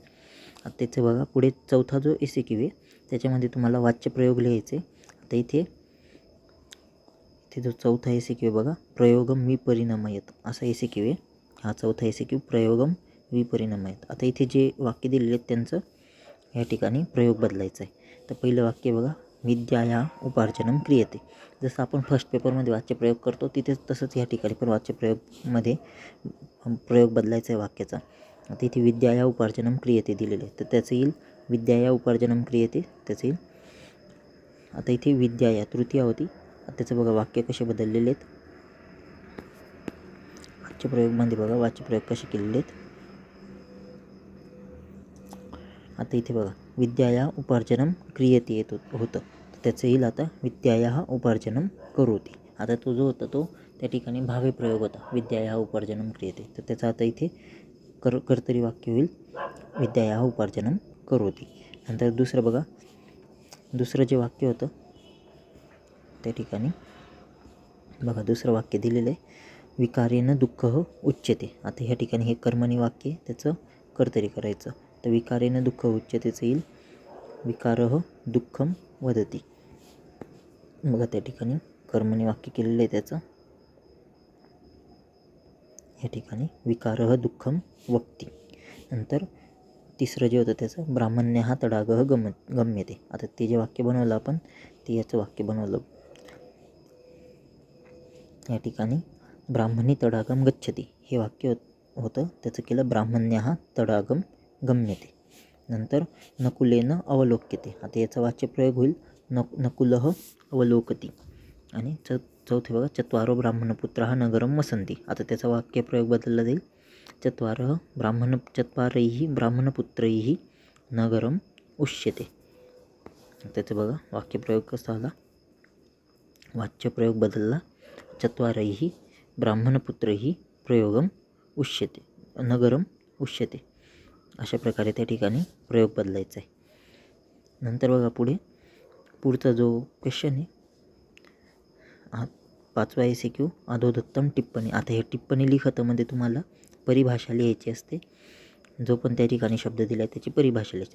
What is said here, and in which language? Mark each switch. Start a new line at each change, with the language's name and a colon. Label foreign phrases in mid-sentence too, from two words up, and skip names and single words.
Marathi: आता त्याचं बघा पुढे चौथा जो ACQ आहे त्याच्यामध्ये तुम्हाला वाच्यप्रयोग लिहायचे. आता इथे जो चौथा ACQ आहे बघा,
Sanskrit: प्रयोगम विपरिणमयत
Marathi: असा ACQ आहे. हा चौथा ACQ
Sanskrit: प्रयोगम विपरिणमयत.
Marathi: आता इथे जे वाक्य दिलेले आहेत त्यांचं या ठिकाणी प्रयोग बदलायचा आहे. तर पहिलं वाक्य बघा,
Sanskrit: विद्याया उपार्जनम क्रियते.
Marathi: जसं आपण फर्स्ट पेपरमध्ये वाच्यप्रयोग करतो तिथेच तसंच या ठिकाणी पण वाच्यप्रयोगमध्ये प्रयोग बदलायचा आहे वाक्याचा. आता इथे
Sanskrit: विद्याया उपार्जनम क्रियते
Marathi: दिलेले आहे तर त्याचं येईल
Sanskrit: विद्याया उपार्जनम क्रियते
Marathi: त्याचं येईल. आता इथे विद्याया तृतीया होती. त्याचं बघा वाक्य कसे बदललेले आहेत. वाच्यप्रयोगमध्ये बघा वाच्यप्रयोग कसे केलेले आहेत. आता इथे बघा
Sanskrit: विद्याया उपार्जनम क्रियते
Marathi: येत होतं तर त्याचं येईल आता
Sanskrit: विद्याया उपार्जनम करोति.
Marathi: आता तो जो होता तो त्या ठिकाणी भावे प्रयोग होता
Sanskrit: विद्याया उपार्जनम क्रियते
Marathi: तर त्याचं आता इथे कर्तरी वाक्य होईल
Sanskrit: विद्याया उपार्जनम करोति.
Marathi: नंतर दुसरं बघा, दुसरं जे वाक्य होतं त्या ठिकाणी बघा दुसरं वाक्य दिलेलं आहे
Sanskrit: विकारेन दुःख उच्यते.
Marathi: आता ह्या ठिकाणी हे कर्मणी वाक्य त्याचं कर्तरी करायचं. तर
Sanskrit: विकारेन दुःख
Marathi: उच्यतेचं येईल
Sanskrit: विकारः दुःखम वदती.
Marathi: बघा त्या ठिकाणी कर्मणी वाक्य केलेलं आहे त्याचं. या ठिकाणी
Sanskrit: विकारः दुःखम वक्ती.
Marathi: नंतर तिसरं जे होतं त्याचं
Sanskrit: ब्राह्मण्यः तडागः गम्यते.
Marathi: आता ते जे वाक्य बनवलं आपण ते याचं वाक्य बनवलं. या ठिकाणी
Sanskrit: ब्राह्मणी तडागम गच्छति
Marathi: हे वाक्य होतं त्याचं केलं
Sanskrit: ब्राह्मण्यः तडागम गम्यते. नंतर नकुलेन अवलोक्यते.
Marathi: आता याचा वाच्यप्रयोग होईल
Sanskrit: नकुलः अवलोकती.
Marathi: आणि चौथे बघा
Sanskrit: चत्वारो ब्राह्मणपुत्राः नगरं वसन्ति.
Marathi: आता त्याचा वाक्यप्रयोग बदलला जाईल
Sanskrit: चत्वारैः ब्राह्मणपुत्रैः नगरं उष्यते.
Marathi: त्याचं बघा वाक्यप्रयोग कसा आला, वाच्यप्रयोग बदलला
Sanskrit: चत्वारैः ब्राह्मणपुत्रैः प्रयोगम उष्यते नगरम उष्यते.
Marathi: अशा प्रकारे त्या ठिकाणी प्रयोग बदलायचा आहे. नंतर बघा पुढचा जो क्वेश्चन आहे हा पाचवा ACQ
Sanskrit: अधोदत्तम टिप्पणी.
Marathi: आता हे टिप्पणी लिखतामध्ये तुम्हाला परिभाषा लिहायची असते. जो पण त्या ठिकाणी शब्द दिला आहे त्याची परिभाषा लिहायची.